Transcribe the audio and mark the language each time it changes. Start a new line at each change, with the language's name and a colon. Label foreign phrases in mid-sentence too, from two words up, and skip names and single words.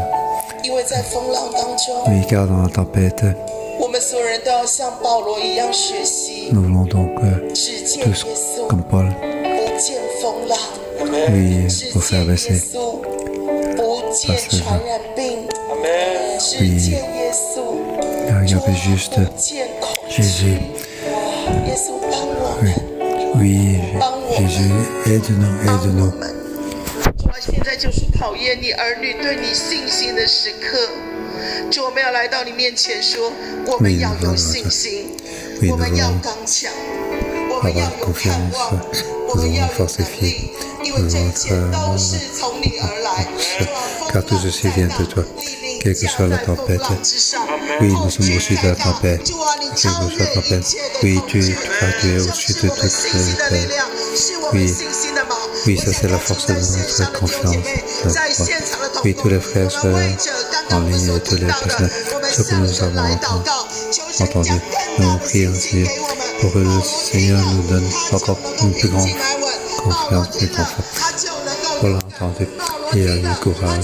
French: Oui, car dans la tempête, nous voulons donc tous, comme Paul, oui, pour faire baisser. Oui, regardez juste Jésus. Oui, Jésus, aide-nous.
Chinese: 现在就是考验你儿女对你信心的时刻。主，我们要来到你面前说，我们要有信心，我们要刚强，我们要有盼望，我们要有能力，因为这一切都是从你而来。
French: car tout ceci vient de toi. Quelle que soit la tempête, oui, nous sommes au-dessus de la tempête. Quelle que soit la tempête, oui, tu es au-dessus de toute tempête. Oui, oui, ça c'est la force de notre confiance. Oui, tous les frères soient en ligne et tous les personnes, ce que nous avons entendu, nous prions aussi pour que le Seigneur nous donne encore une plus grande confiance, plus confort pour l'entendre et le courage.